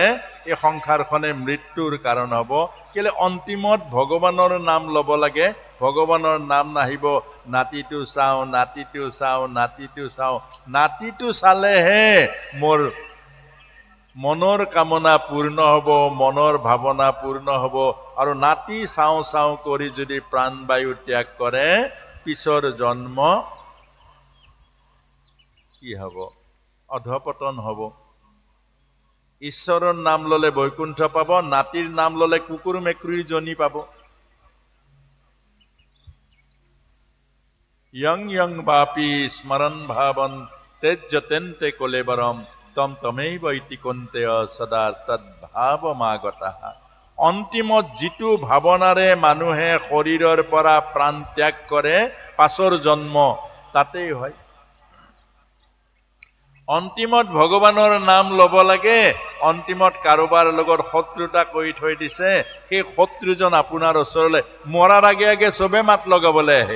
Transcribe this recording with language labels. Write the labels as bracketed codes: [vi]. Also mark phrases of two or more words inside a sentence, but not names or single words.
[as] এই সংসাৰখনে মৃত্যুৰ কাৰণ হ'ব কেলে অন্তিমত ভগৱানৰ নাম ল'ব লাগে ভগৱানৰ নাম নাহিব নাতিটো চাওঁ নাতিটো চাওঁ নাতিটো চাওঁ নাতিটো চালেহে মোৰ মনৰ কামনা পূৰ্ণ হ'ব মনৰ ভাৱনা পূৰ্ণ হ'ব আৰু নাতি চাওঁ চাওঁ কৰি যদি প্ৰাণবায়ু ত্যাগ কৰে পিছৰ জন্ম কি হ'ব অধপতন হ'ব ঈশ্বৰৰ নাম ললে বৈকুণ্ঠ পাব নাতিৰ নাম ললে কুকুৰ মেকুৰীৰ জনী পাব [sa] यं यं वापी स्मरन् भावन् त्यज्यतेन्ते कोलेबरम तम तमैव इति कुन्तेय सदा [as] तद्भावमागतः অন্তিমত যিটো ভাৱনাৰে মানুহে শৰীৰৰ পৰা প্ৰাণ ত্যাগ কৰে পাছৰ জন্ম তাতেই হয় অন্তিমত ভগৱানৰ নাম ল'ব লাগে অন্তিমত কাৰোবাৰ লগত শত্ৰুতা কৰি থৈ দিছে, সেই শত্ৰুজন আপোনাৰ ওচৰলৈ মৰাৰ আগে আগে চবে মাত লগাবলৈ আহে।